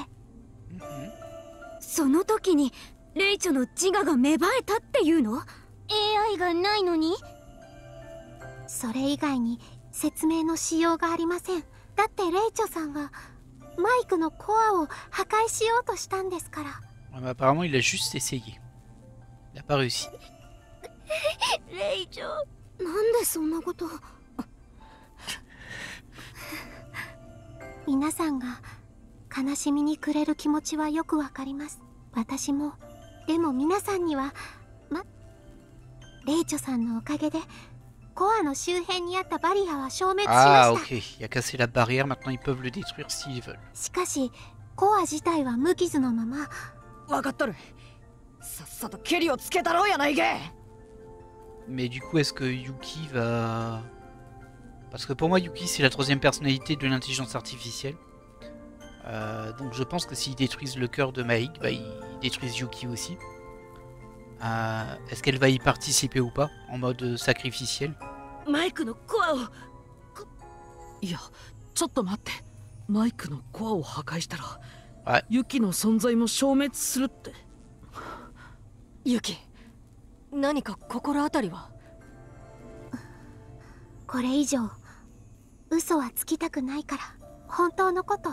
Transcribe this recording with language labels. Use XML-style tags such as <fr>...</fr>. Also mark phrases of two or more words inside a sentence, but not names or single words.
<ja>その時にレイチョの自我が芽生えたっていうの？ AI がないのに？それ以外に説明のしようがありません。だってレイチョさんはマイクのコアを破壊しようとしたんですから。</ja> <fr>Apparemment il a juste essayé. Il n'a pas réussi.</fr> <ja>レイチョ、なんでそんなこと。皆さんが悲しみに暮れる気持ちはよくわかります。私も。でも皆さんにはレイチョさんのおかげでコアの周辺にあったバリアは消滅しました。</ja> <fr>Ah ok, il a cassé la barrière, maintenant ils peuvent le détruire s'ils veulent.</fr> <ja>しかしコア自体は無傷のまま。分かっとる。さっさとケリをつけたろうやないけ。</ja> <fr>Mais du coup est-ce que Yuki va... Parce que pour moi Yuki c'est la troisième personnalité de l'intelligence artificielle. Donc je pense que s'ils détruisent le cœur de Maïk, bah, ils détruisent Yuki aussi. Est-ce qu'elle va y participer ou pas, en mode sacrificiel?</fr> <ja>マイクのコアを... いや、ちょっと待って。マイクのコアを破壊したら、ユキの存在も消滅するって。ユキ、何か心当たりは？これ以上嘘はつきたくないから、本当のこと。</ja>